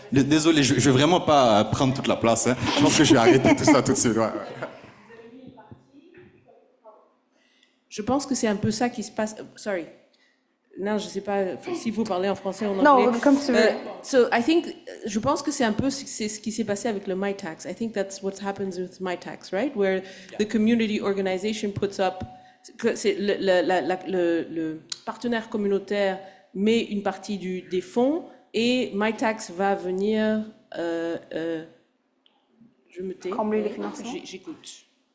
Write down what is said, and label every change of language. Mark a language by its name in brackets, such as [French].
[French] Désolé, je ne vais vraiment pas prendre toute la place. Hein. Je pense que je vais arrêter tout ça tout de suite. Ouais. Je pense que c'est un peu ça qui se passe. [English] Sorry. [French] Non, je sais pas si vous parlez en français ou en Non, anglais. comme tu veux. [English] So I think, [French] je pense que c'est un peu ce qui s'est passé avec le MyTax. [English] I think that's what happens with MyTax, right? Where the community organization puts up, [French] c'est le partenaire communautaire met une partie des fonds et MyTax va venir, je me tais. Combler les financements. J'écoute.